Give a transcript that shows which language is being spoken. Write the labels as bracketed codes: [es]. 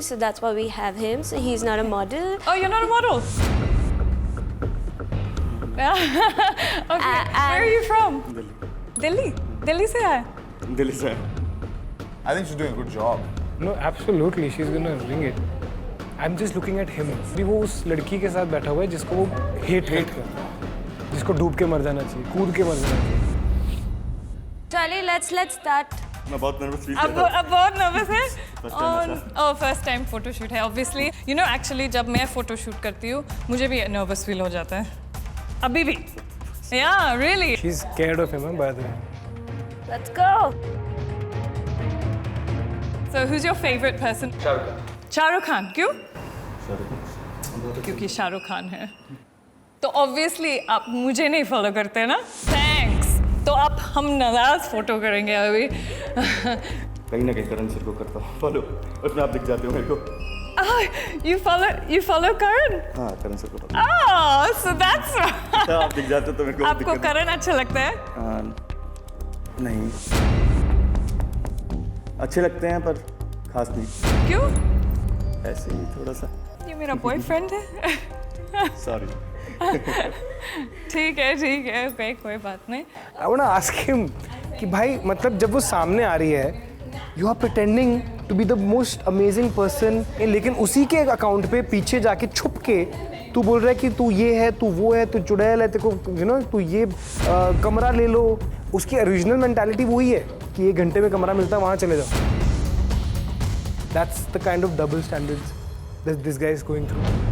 [en] So that's why we have him. So he's not a model. Oh, you're not a model? Okay, where are you from? Delhi. Delhi [hi] से आए? दिल्ली से [en] I think she's doing a good job. No, absolutely, she's gonna ring it. I'm just looking at him. [hi] अभी वो उस लड़की के साथ बैठा हुआ है जिसको वो hate करता है, जिसको डूब के मर जाना चाहिए, कूद के मर जाना चाहिए. [en] Charlie, let's start. [hi] मैं बहुत नर्वस फील अब बहुत नर्वस है? [en] Oh, first time photo shoot है, obviously. [hi] You know, actually जब मैं photo shoot करती हूँ, मुझे भी nervous feel हो जाता है. अभी भी. [en] Yeah, really. She's scared of him, by the way. Let's go. So who's your favorite person? [hi] Shahrukh Khan. क्यों? क्योंकि शाहरुख खान है. तो obviously आप मुझे नहीं follow करते ना? [en] Thanks. [hi] तो आप हम नाराज फोटो करेंगे अभी. कहीं ना कहीं करण सर को करता हूँ फॉलो, उसमें आप दिख जाते हो मेरे को. [en] You follow Karan? [hi] हाँ, करण सर को follow. [en] Oh, so that's [hi] आप दिख जाते हो तो मेरे को आपको करण अच्छा लगता है? नहीं, अच्छे लगते हैं पर खास नहीं. क्यों? ऐसे ही थोड़ा सा. ये मेरा बॉयफ्रेंड है. सॉरी. ठीक है okay, कोई बात नहीं. [en] I wanna ask him [hi] कि भाई मतलब जब वो सामने आ रही है, [en] you are pretending to be the most amazing person, [hi] लेकिन उसी के अकाउंट पे पीछे जाके छुप के तू बोल रहा है कि तू ये है, तू वो है, तू चुड़ैल है, तेरे को you know, तू ये कमरा ले लो. उसकी ओरिजिनल मेंटालिटी वही है कि 1 घंटे में कमरा मिलता है, वहाँ चले जाओ. [en] That's the kind of double standards that this guy is going through.